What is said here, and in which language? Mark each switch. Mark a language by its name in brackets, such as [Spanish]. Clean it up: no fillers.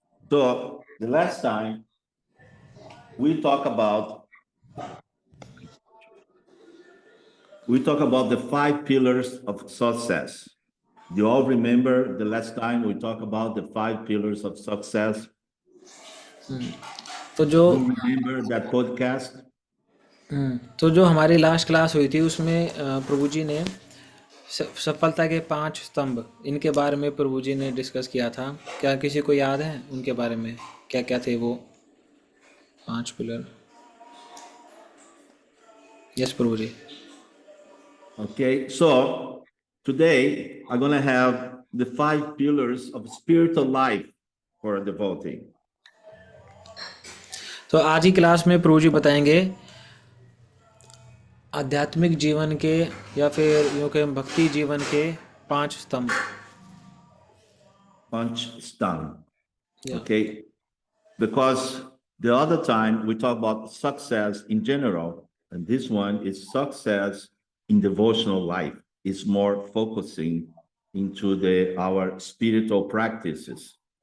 [English] So the last time we talk about the 5 pillars of success. Do you all remember the last time we talked about the 5 pillars of success? [Hindi] तो जो [English] Do you remember that podcast? [Hindi] तो जो हमारी last class हुई थी उसमें प्रभु जी ने सफलता के 5 स्तंभ इनके बारे में प्रभु जी ने डिस्कस किया था। क्या किसी को याद है उनके बारे में क्या क्या थे वो 5 pillar? Yes Prabhu ji. [English] Okay, so today I'm going to have the 5 pillars of spiritual life for a devotee. [Hindi] तो आज की क्लास में प्रभु जी बताएंगे आध्यात्मिक जीवन के या फिर यूं के भक्ति जीवन के 5 स्तंभ। 5 स्तंभ. [English] Yeah. Okay, because the other time we talk about success in general, and this one is success in devotional life. It's more focusing into our spiritual practices.